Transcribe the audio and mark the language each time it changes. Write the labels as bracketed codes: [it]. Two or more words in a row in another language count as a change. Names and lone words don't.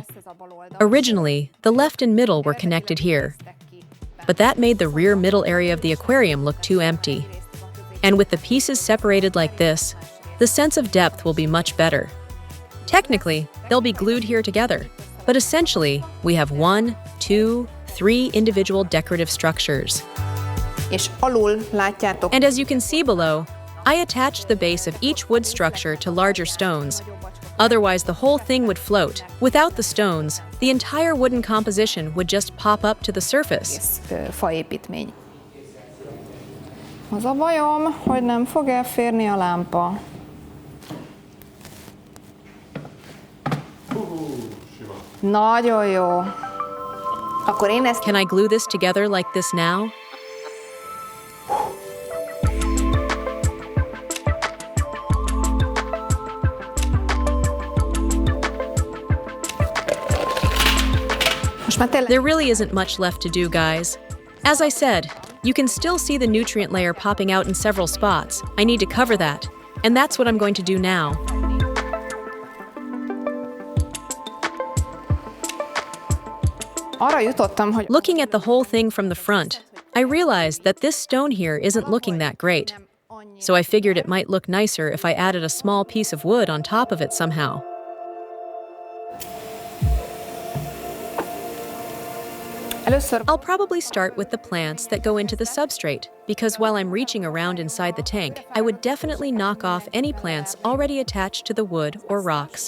[en] Originally, the left and middle were connected here, but that made the rear middle area of the aquarium look too empty. And with the pieces separated like this, the sense of depth will be much better. Technically, they'll be glued here together, but essentially, we have 1, 2, 3 individual decorative structures. [hu] És alul látjátok. [en] And as you can see below, I attached the base of each wood structure to larger stones. Otherwise, the whole thing would float. Without the stones, the entire wooden composition would just pop up to the surface. [hu] Faépítmény. Az a bajom, hogy nem fog elférni a lámpa. Nagyon jó. Akkor én ezt... [en] Can I glue this together like this now? There really isn't much left to do, guys. As I said, you can still see the nutrient layer popping out in several spots. I need to cover that, and that's what I'm going to do now. [hu] Arra jutottam, hogy... [en] Looking at the whole thing from the front, I realized that this stone here isn't looking that great. So I figured it might look nicer if I added a small piece of wood on top of it somehow. I'll probably start with the plants that go into the substrate, because while I'm reaching around inside the tank, I would definitely knock off any plants already attached to the wood or rocks.